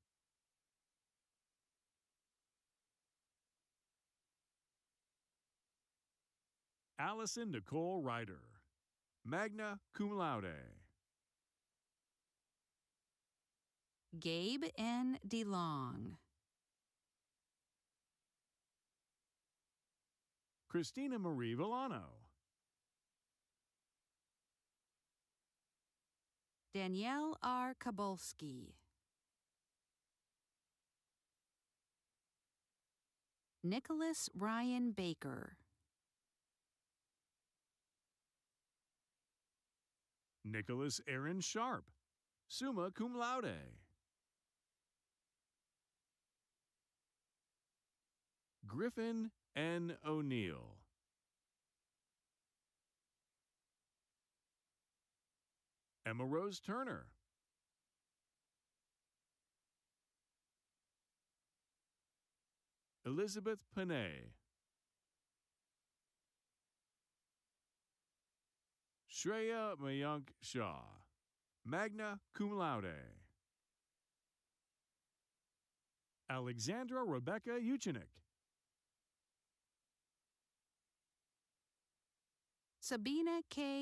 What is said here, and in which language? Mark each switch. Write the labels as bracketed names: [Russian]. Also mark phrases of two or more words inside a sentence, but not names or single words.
[English] Allison Nicole Ryder. [Latin] Magna cum laude. [English] Gabe N. DeLong. Christina Marie Villano. Danielle R. Kabolski. Nicholas Ryan Baker. Nicholas Aaron Sharp. [Latin] Summa cum laude. [English] Griffin N. O'Neill. Emma Rose Turner. Elizabeth Panay. Shreya Mayank Shah. [Latin] Magna cum laude. [English] Alexandra Rebecca Uchenick. Sabina K.